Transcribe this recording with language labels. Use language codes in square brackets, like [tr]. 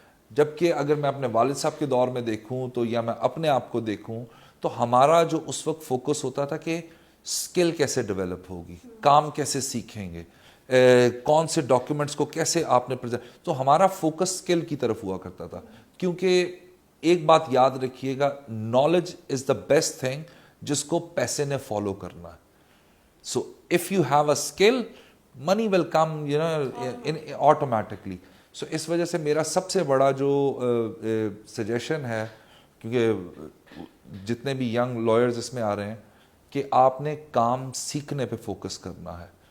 [ur] جبکہ اگر میں اپنے والد صاحب کے دور میں دیکھوں تو یا میں اپنے آپ کو دیکھوں تو ہمارا جو اس وقت فوکس ہوتا تھا کہ اسکل کیسے ڈیولپ ہوگی, کام کیسے سیکھیں گے, کون سے ڈاکیومنٹس کو کیسے آپ نے پریزنٹ, تو ہمارا فوکس اسکل کی طرف ہوا کرتا تھا. کیونکہ ایک بات یاد رکھیے گا, [en] knowledge is the best thing [ur] جس کو پیسے نے فالو کرنا ہے. [en] So if you have a skill, money will come you know automatically. [ur] سو اس وجہ سے میرا سب سے بڑا جو سجیشن ہے, کیونکہ جتنے بھی ینگ لائرز اس میں آ رہے ہیں, کہ آپ نے کام سیکھنے پہ فوکس کرنا ہے.